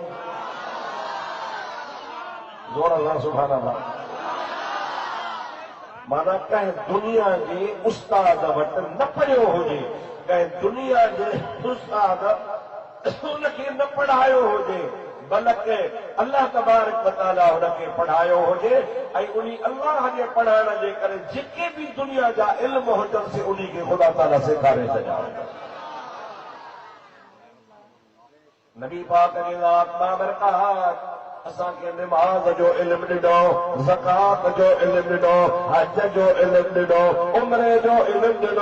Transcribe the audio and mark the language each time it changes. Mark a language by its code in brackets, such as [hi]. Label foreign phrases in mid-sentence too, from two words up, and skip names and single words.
[sd] ज़ोर सां [ar] سبحان الله. [sd] माना कंहिं दुनिया जे उस्ताद वटि न पढ़ियो हुजे, कंहिं दुनिया जे उस्ताद उनखे न पढ़ायो हुजे, बल्कि [ar] الله تبارك وتعالى [sd] हुनखे पढ़ायो हुजे ऐं उन अल्लाह जे पढ़ाइण जे करे जेके बि दुनिया जा इल्म हुजनि से उन्ही खे ख़ुदा ताला सेखारे छॾिया। नबी पाक जी ज़ात बाबरकात असांखे निमाज़ जो इल्म ॾिनो, ज़कात जो इल्म ॾिनो, हज जो इल्म ॾिनो, उम्रे जो इल्म ॾिनो।